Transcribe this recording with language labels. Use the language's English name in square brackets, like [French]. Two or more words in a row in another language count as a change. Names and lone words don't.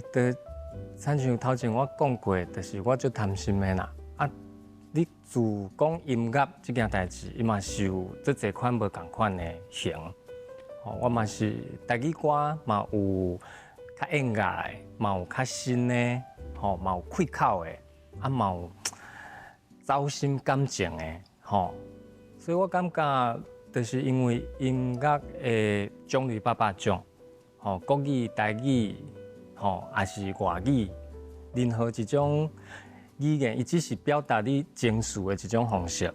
[Min Nan Chinese] 就亲像头前我讲过，就是我最贪心的啦。啊，你自讲音乐这件代志，伊嘛是有做侪款无共款的型。我嘛是台语歌嘛有较应该的，嘛有较新的，嘛有开口的，啊嘛有走心感情的，所以我感觉就是因为音乐的种类百百种，国语、台语，还是外语，任何一种语言，伊只是表达你情绪的一种方式。